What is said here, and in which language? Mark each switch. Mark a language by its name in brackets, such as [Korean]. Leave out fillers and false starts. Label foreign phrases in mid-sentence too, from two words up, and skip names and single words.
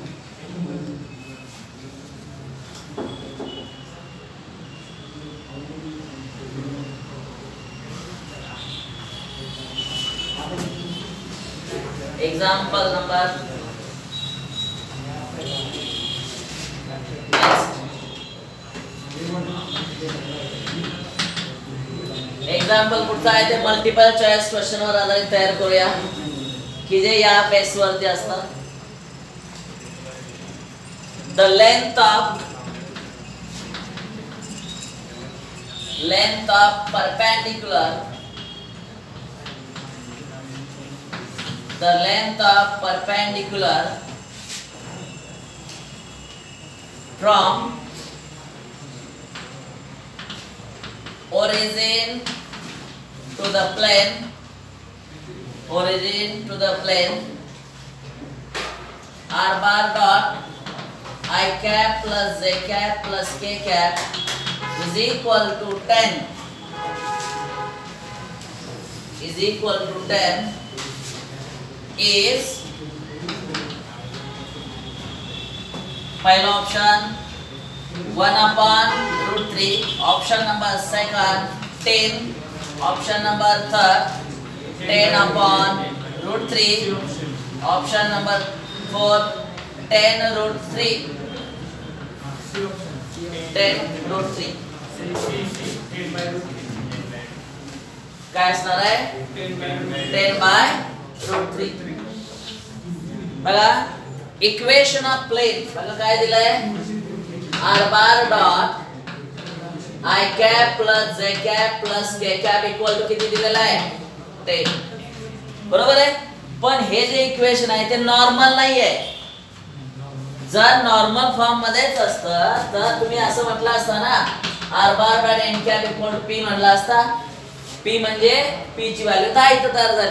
[English] example number example [Marathi] पुढचा आहे ते [English] multiple choice question [Marathi] वर आधारित तयार करूया की जे या बेस वरती असतात. [English] the length of perpendicular from origin to the plane r bar dot I cap plus j cap plus k cap is equal to 10. is equal to 10 is पहिला ऑप्शन 1 upon root 3, option number second 10, option number third 10 upon root 3, option number fourth 10 root 3, [Marathi] 10 root 3 काय असणार आहे 10 [English] by root [Marathi] 3. बघा [English] equation of plane [Marathi] बघा काय दिलंय [English] r bar dot i cap plus j cap plus k cap equal to [Marathi] किती दिलेला आहे 10. बरोबर आहे. पण हे जे इक्वेशन आहे ते नॉर्मल नाहीये. जर [English] normal form [Marathi] मध्येच असतं तर तुम्ही असं म्हटलं असतं ना [English] r bar dot n cap equal to p [Marathi] म्हटलं असता. p म्हणजे p ची व्हॅल्यू 10 इथं तयार झाली.